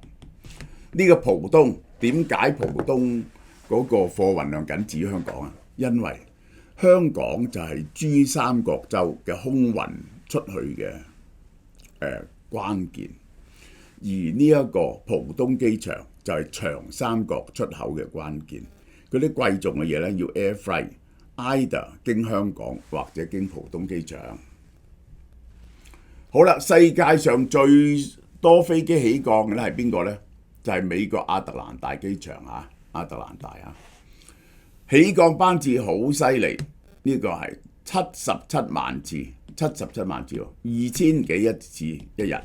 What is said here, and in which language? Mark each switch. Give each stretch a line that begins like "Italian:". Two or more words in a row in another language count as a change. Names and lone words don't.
Cantonese: 呢個浦東點解浦東嗰個貨運量僅次於香港啊？因為香港就係珠三角洲嘅空運出去嘅關鍵，而呢一個浦東機場就係長三角出口嘅關鍵。嗰啲貴重嘅嘢咧要
English: air freight，either
Cantonese: 經香港或者經浦東機場。好啦，世界上最多飛機起降嘅咧係邊個呢？就係美國亞特蘭大機場亞特蘭大起降班次好犀利，呢個係77萬次，2000幾一次一日。